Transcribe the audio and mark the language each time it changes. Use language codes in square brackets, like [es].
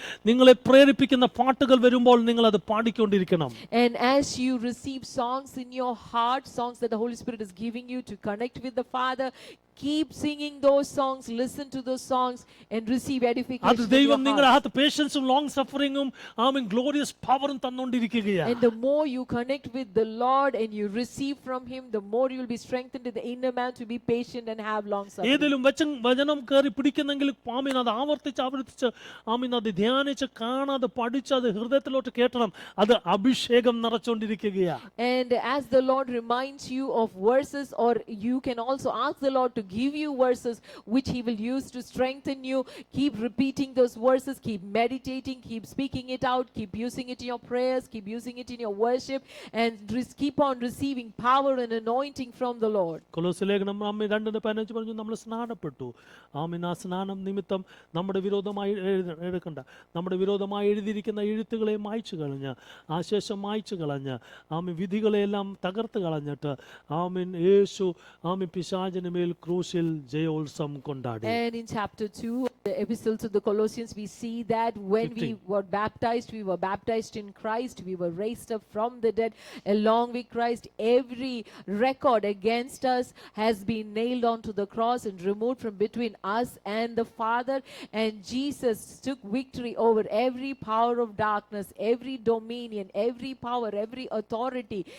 [ml] നിങ്ങളെ പ്രേരിപ്പിക്കുന്ന പാട്ടുകൾ വരുമ്പോൾ നിങ്ങൾ അത് പാടിക്കൊണ്ടിരിക്കണം. [en] And as you receive songs in your heart, songs that the Holy Spirit is giving you to connect with the Father, keep singing those songs, listen to those songs and receive edification. [ml] അത് ദൈവം നിങ്ങളുടെ അകത്ത് പേഷ്യൻസും long സഫറിംഗും glorious പവറും തന്നുകൊണ്ടിരിക്കുകയാണ്. [en] And the more you connect with the Lord and you receive from him, the more you will be strengthened in the inner man to be patient and have long suffering. [ml] ഏതെങ്കിലും വചനം കയറി പിടിക്കുന്നെങ്കിൽ അത് ആവർത്തിച്ച് അത് ധ്യാനിച്ച് കാണാതെ പഠിച്ച് അത് ഹൃദയത്തിലോട്ട് കേട്ടണം. അത് അഭിഷേകം നിറച്ചുകൊണ്ടിരിക്കുകയാണ്. [en] And as the Lord reminds you of verses, or you can also ask the Lord to give you verses which he will use to strengthen you, keep repeating those verses, keep meditating, keep speaking it out, keep using it in your prayers, keep using it in your worship, and keep on receiving power and anointing from the Lord. [ml] കൊലോസ്യലേഖനം 2:15 പറഞ്ഞു നമ്മൾ സ്നാനപ്പെട്ടു. ആ സ്നാനം നിമിത്തം നമ്മുടെ വിരോധമായി നമ്മുടെ വിരോധമായി എഴുതിയിരിക്കുന്ന എഴുത്തുകളെ മായ്ച്ചു കളഞ്ഞ് ആശേഷം മായ്ച്ചു കളഞ്ഞ് വിധികളെല്ലാം തകർത്ത് കളഞ്ഞിട്ട് യേശു പിശാചിന് മേൽ ക്രൂശിൽ ജയോത്സവം കൊണ്ടാടി. [en] And in chapter 2 of the epistle to the Colossians, we see that when 15. we were baptized in Christ, we were raised up from the dead along with Christ. Every record against us has been nailed onto the cross and removed from between us and the Father, and Jesus took victory over every power of darkness, every dominion, every power, every authority.